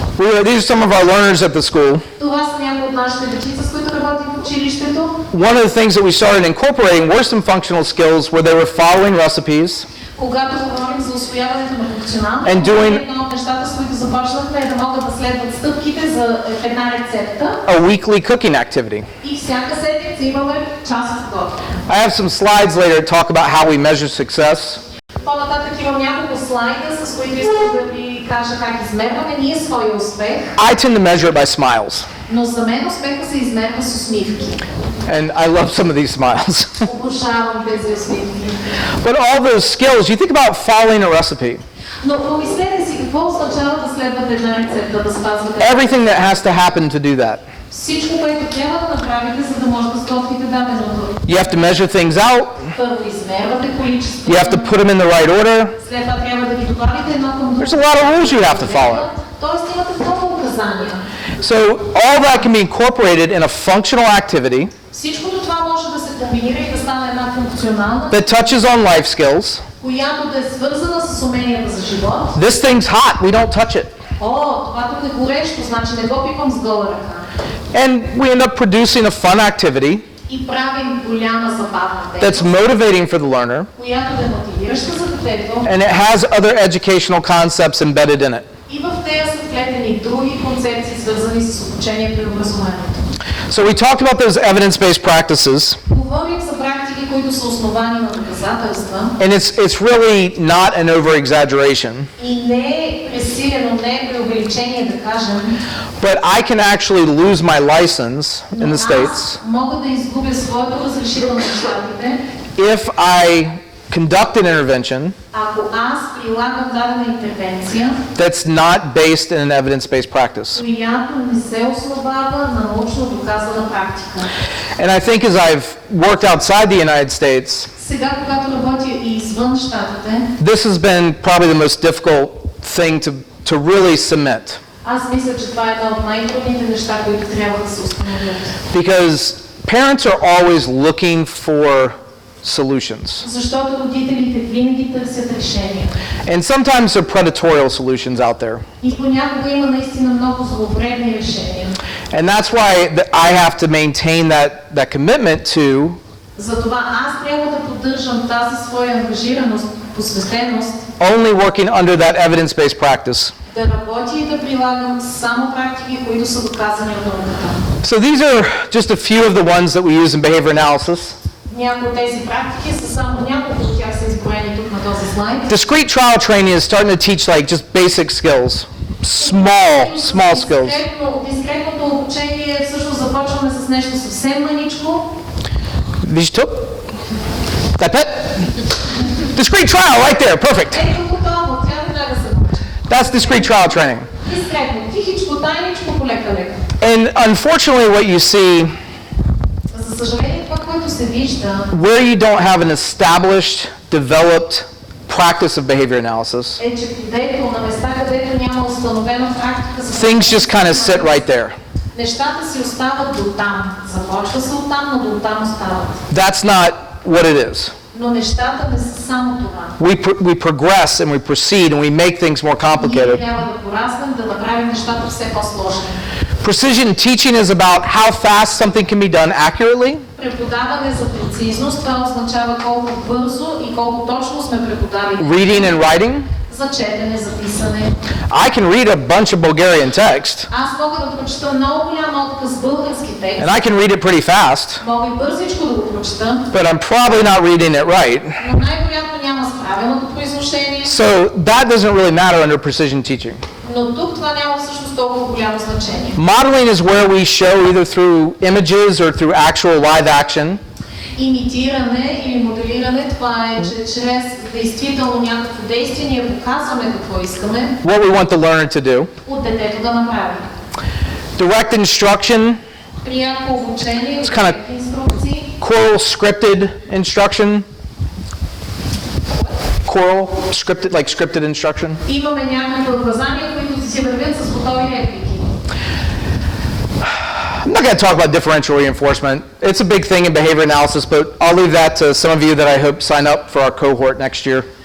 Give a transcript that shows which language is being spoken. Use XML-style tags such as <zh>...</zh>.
<en>These are some of our learners at the school.</en> <bg>Това са някои от нашите дечица, с които работим в училището.</bg> <en>One of the things that we started incorporating were some functional skills where they were following recipes,</en> <bg>Когато говорим за усвояването на функционално, едно от нещата, с които започнахме, е да могат да следват стъпките за една рецепта.</bg> <en>a weekly cooking activity.</en> <bg>И всяка седмица имаме часов готвене.</bg> <en>I have some slides later to talk about how we measure success.</en> <bg>По-нататък имам няколко слайда, с които искам да ви кажа как измерваме ние своя успех.</bg> <en>I tend to measure it by smiles.</en> <bg>Но за мен успеха се измерва с усмивки.</bg> <en>And I love some of these smiles.</en> <bg>Обожавам тези усмивки.</bg> <en>But all those skills, you think about following a recipe.</en> <bg>Но помислете си какво означава да следвате една рецепта, да спазвате.</bg> <en>Everything that has to happen to do that.</en> <bg>Всичко, което трябва да направите, за да може да сготвите даденото.</bg> <en>You have to measure things out.</en> <bg>Първо измервате количеството.</bg> <en>You have to put them in the right order.</en> <bg>След това трябва да ги добавите едно към друго.</bg> <en>There's a lot of rules you have to follow.</en> <bg>Тоест имате много указания.</bg> <en>So all that can be incorporated in a functional activity</en> <bg>Всичкото това може да се комбинира и да стане една функционална,</bg> <en>that touches on life skills.</en> <bg>която да е свързана с уменията за живот.</bg> <en>This thing's hot, we don't touch it.</en> <bg>Това тук е горещо, значи не го пипам с гола ръка.</bg> <en>And we end up producing a fun activity</en> <bg>И правим голяма забавна</bg> <en>that's motivating for the learner,</en> <bg>която да е мотивираща за детето,</bg> <en>and it has other educational concepts embedded in it.</en> <bg>и в нея са вплетени други концепции, свързани с обучението и образованието.</bg> <en>So we talked about those evidence-based practices,</en> <bg>Говорим за практики, които са основани на доказателства,</bg> <en>and it's really not an over-exaggeration,</en> <bg>и не е пресилено, не е преувеличение да кажем,</bg> <en>but I can actually lose my license in</en> <bg>но</bg> <en>the States</en> <bg>аз мога да изгубя своето разрешително в щатите,</bg> <en>if I conduct an intervention</en> <bg>ако аз прилагам дадена интервенция,</bg> <en>that's not based in an evidence-based practice.</en> <bg>която не се основава на научно доказана практика.</bg> <en>And I think as I've worked outside the United States,</en> <bg>Сега, когато работя и извън щатите,</bg> <en>this has been probably the most difficult thing to really cement,</en> <bg>аз мисля, че това е едно от най-трудните неща, които трябва да се установят.</bg> <en>because parents are always looking for solutions.</en> <bg>Защото родителите винаги търсят решения.</bg> <en>And sometimes there are predatorial solutions out there.</en> <bg>И понякога има наистина много зловредни решения.</bg> <en>And that's why I have to maintain that commitment to</en> <bg>Затова аз трябва да поддържам тази своя ангажираност, посветеност,</bg> <en>only working under that evidence-based practice.</en> <bg>Да работя и да прилагам само практики, които са доказани от науката.</bg> <en>So these are just a few of the ones that we use in behavior analysis.</en> <bg>Някои от тези практики са само няколко от тях са изброени тук на този слайд.</bg> <en>Discrete trial training is starting to teach like just basic skills. Small skills.</en> <bg>Дискретното обучение всъщност започваме с нещо съвсем маничко. Вижте тук?</bg> <en>That pet? Discrete trial right there, perfect.</en> <bg>Ето готово, трябва веднага се научи.</bg> <en>That's discrete trial training.</en> <bg>Дискретно, тихичко, тайничко, полека-лека.</bg> <en>And unfortunately what you see</en> <bg>За съжаление, това, което се вижда,</bg> <en>where you don't have an established, developed practice of behavior analysis,</en> <bg>е, че където, на места, където няма установена практика за</bg> <en>things just kind of sit right there.</en> <bg>нещата си остават до там. Започва се оттам, но до там остават.</bg> <en>That's not what it is.</en> <bg>Но нещата не са само това.</bg> <en>We progress and we proceed and we make things more</en> <bg>Ние</bg> <en>complicated.</en> <bg>трябва да пораснем, да направим нещата все по-сложни.</bg> <en>Precision teaching is about how fast something can be done accurately,</en> <bg>Преподаване за прецизност, това означава колко бързо и колко точно сме преподавали.</bg> <en>reading and writing.</en> <bg>За четене, за писане.</bg> <en>I can read a bunch of Bulgarian text,</en> <bg>Аз мога да прочета много голям отказ български текст.</bg> <en>and I can read it pretty fast,</en> <bg>Мога и бързичко да го прочета,</bg> <en>but I'm probably not reading it right.</en> <bg>но най-вероятно няма справеното произношение.</bg> <en>So that doesn't really matter under precision teaching.</en> <bg>Но тук това няма всъщност толкова голямо значение.</bg> <en>Modeling is where we show either through images or through actual live action</en> <bg>Имитиране или моделиране, това е, че чрез действително някакво действие ние показваме какво искаме</bg> <en>what we want the learner to do.</en> <bg>от детето да направи.</bg> <en>Direct instruction,</en> <bg>Пряко обучение,</bg> <en>It's kinda-</en> <bg>инструкции,</bg> <en>choral scripted instruction. Choral scripted, like scripted instruction.</en> <bg>имаме някакви указания, които си вървят с готови реплики.</bg> <en>I'm not going to talk about differential reinforcement. It's a big thing in behavior analysis, but I'll leave that to some of you that I hope sign up for our cohort next year.</en>